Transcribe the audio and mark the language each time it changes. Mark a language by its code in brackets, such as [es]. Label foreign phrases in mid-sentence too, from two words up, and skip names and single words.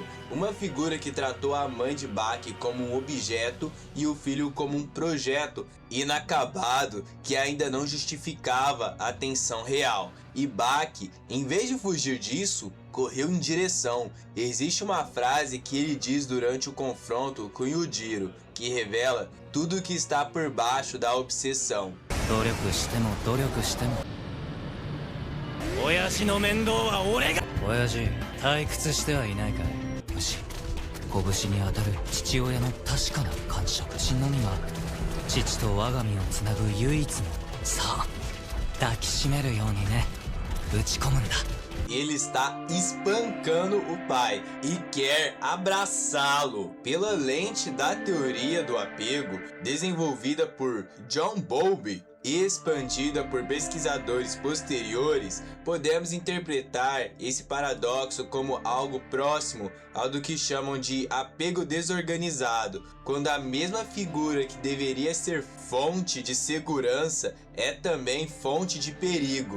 [pt] Uma figura que tratou a mãe de Baki como um objeto e o filho como um projeto inacabado que ainda não justificava a tensão real. E Baki, em vez de fugir disso, correu em direção. Existe uma frase que ele diz durante o confronto com Yujiro, que revela tudo o que está por baixo da obsessão. [ja] 親父の面倒は俺が。親父、退屈してはいないかい。もし拳に当たる父親の確かな感触、血のみが父と我が身をつなぐ唯一の、さあ抱きしめるようにね、打ち込むんだ。 [pt] Ele está espancando o pai e quer abraçá-lo. Pela lente da teoria do apego, desenvolvida por John Bowlby e expandida por pesquisadores posteriores, podemos interpretar esse paradoxo como algo próximo ao do que chamam de apego desorganizado, quando a mesma figura que deveria ser fonte de segurança é também fonte de perigo.